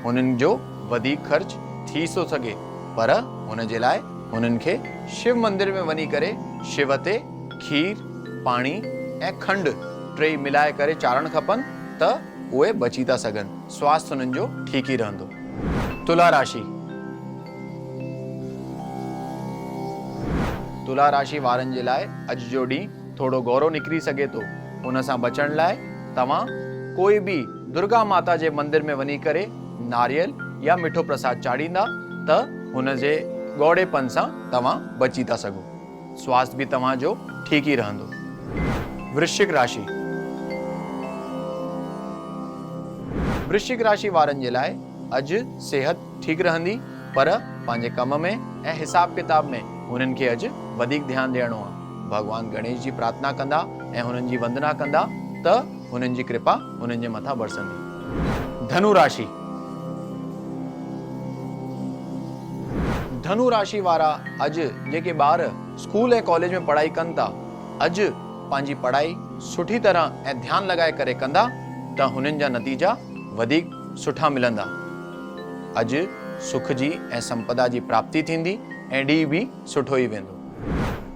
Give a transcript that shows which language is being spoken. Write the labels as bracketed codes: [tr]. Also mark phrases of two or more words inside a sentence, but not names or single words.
[sd] हुननि जो वधीक ख़र्च थी थो सघे, पर हुन जे लाइ हुननि खे शिव मंदिर में वञी करे शिव ते खीर, पाणी ऐं खंडु टे मिलाए करे चाढ़णु खपनि त उहे बची था सघनि। स्वास्थ्य हुननि जो ठीकु ई रहंदो। तुला राशि। तुला राशि वारनि जे लाइ अॼु जो ॾींहुं थोरो गौरो निकिरी सघे थो। हुन सां बचण लाइ तव्हां कोई बि दुर्गा माता जे मंदिर में वञी करे नारियल या मिठो प्रसाद चाढ़ींदा त हुन जे ॻोड़ेपन सां तव्हां बची था सघो। स्वास्थ्य बि तव्हांजो ठीकु ई रहंदो। वृश्चिक राशि। वृश्चिक राशि वारनि जे लाइ अॼु सेहत ठीकु रहंदी, पर पंहिंजे कम में ऐं हिसाब किताब में हुननि खे अॼु वधीक ध्यानु ॾियणो आहे। भगवान गणेश जी प्रार्थना कंदा ऐं हुननि जी वंदना कंदा त हुननि जी कृपा हुननि जे मथां बरसंदी। धनु राशि। धनु राशि वारा अॼु जेके ॿार स्कूल ऐं कॉलेज में पढ़ाई कनि था, अॼु पंहिंजी पढ़ाई सुठी तरह ऐं ध्यानु लॻाए करे कंदा त हुननि जा नतीजा वधीक सुठा मिलंदा। अॼु सुख जी ऐं संपदा जी प्राप्ति थींदी ऐं ॾींहुं बि सुठो ई वेंदो।